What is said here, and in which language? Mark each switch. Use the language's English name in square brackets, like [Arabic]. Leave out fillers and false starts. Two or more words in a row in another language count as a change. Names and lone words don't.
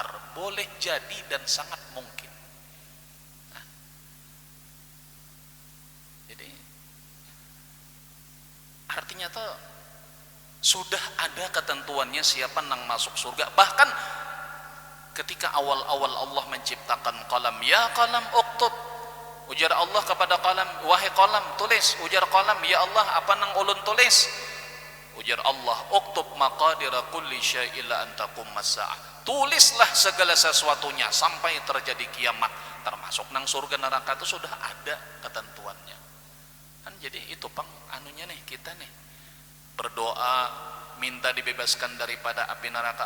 [Indonesian] Boleh jadi dan sangat mungkin. Nah, jadi artinya tuh sudah ada ketentuannya siapa nang masuk surga. Bahkan ketika awal-awal Allah menciptakan qalam, [Arabic] يا قلم اكتب, [Indonesian] ujar Allah kepada qalam, wahai qalam tulis. [Banjar] Ujar qalam, ya Allah apa nang ulun tulis? [Indonesian] Ujar Allah, [Arabic] اكتب مقادير كل شيء لا أن تقوم الساعة, [Indonesian] tulislah segala sesuatunya sampai terjadi kiamat, termasuk nang surga neraka itu sudah ada ketentuannya kan. Jadi itu pang anunya nih, kita nih berdoa minta dibebaskan daripada api neraka.